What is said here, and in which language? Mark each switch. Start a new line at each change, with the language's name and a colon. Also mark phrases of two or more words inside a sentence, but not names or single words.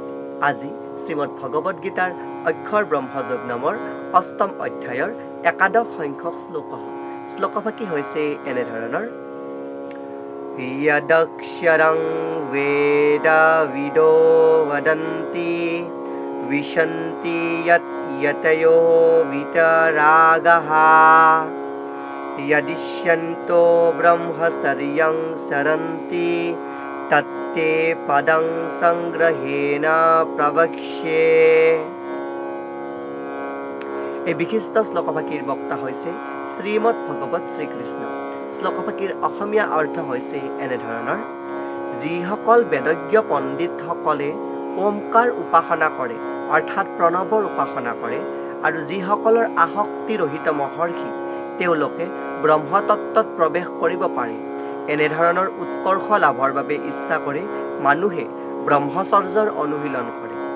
Assamese: আজি শ্ৰীমদ ভগৱত গীতাৰ অক্ষৰ ব্ৰহ্মযোগ নামৰ অষ্টম অধ্যায়ৰ একাদশ সংখ্যক শ্লোকভাগী হৈছে এনেধৰণৰ:
Sanskrit: য়দক্ষৰং বেদবিদো বদন্তি বিশন্তি য়তয়ো বিতৰাগঃ यदिष्यन्तो ब्रह्मचर्यं सरन्ति तत्ते पदं संग्रहेण प्रवक्ष्ये।
Assamese: এই বিশিষ্ট শ্লোকভাগীৰ বক্তা হৈছে শ্ৰীমদ ভগৱত শ্ৰীকৃষ্ণ। শ্লোকভাগীৰ অসমীয়া অৰ্থ হৈছে এনেধৰণৰ: যিসকল বেদজ্ঞ পণ্ডিতসকলে ওমকাৰ উপাসনা কৰে অৰ্থাৎ প্ৰণৱৰ উপাসনা কৰে, আৰু যিসকলৰ আসক্তিৰহিত মহৰ্ষি তেওঁলোকে ব্ৰহ্মতত্ত্বত প্ৰৱেশ কৰিব পাৰে, এনেধৰণৰ উৎকৰ্ষ লাভৰ বাবে ইচ্ছা কৰি মানুহে ব্ৰহ্মচৰ্যৰ অনুশীলন কৰে।